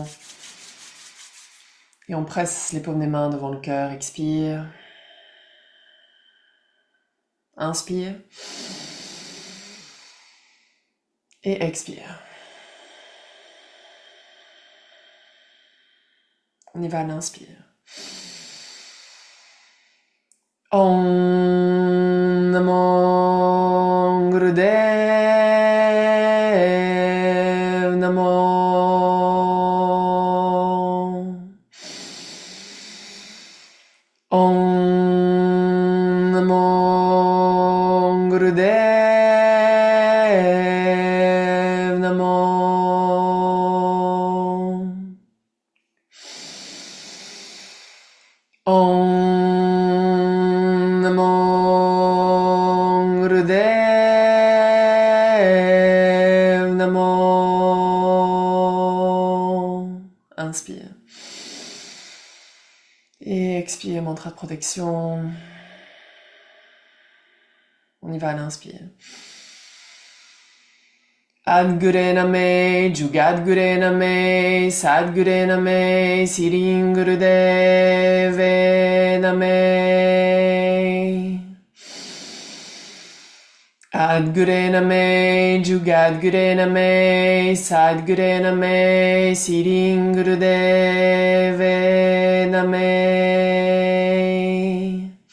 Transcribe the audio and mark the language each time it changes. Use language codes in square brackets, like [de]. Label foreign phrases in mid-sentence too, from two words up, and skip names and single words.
[fr] Et on presse les paumes des mains devant le cœur. Expire. Inspire. Et expire. On y va à l'inspire. [pa] ਓਂ ਨਮੋ ਗੁਰਦੇਵ ਨਮੋ. ਓਂ ਨਮੋ ਗੁਰਦੇਵ ਨਮੋ. ਓਂ ਨਮੋ ਗੁਰਦੇਵ ਨਮੋ. [fr] Inspire. Et expire, mantra de protection. On y va à l'inspire. [pa] ਆਦਿ ਗੁਰੇ ਨਮਹ, ਜੁਗਾਦਿ ਗੁਰੇ ਨਮਹ, ਸਤਿ ਗੁਰੇ ਨਮਹ, ਸਿਰੀ ਗੁਰਦੇਵੇ ਨਮਹ. ਆਦਿ ਗੁਰੇ ਨਮਹ, ਜੁਗਾਦਿ ਗੁਰੇ ਨਮਹ, ਸਤਿ ਗੁਰੇ ਨਮਹ, ਸਿਰੀ ਗੁਰਦੇਵੇ ਨਮਹ.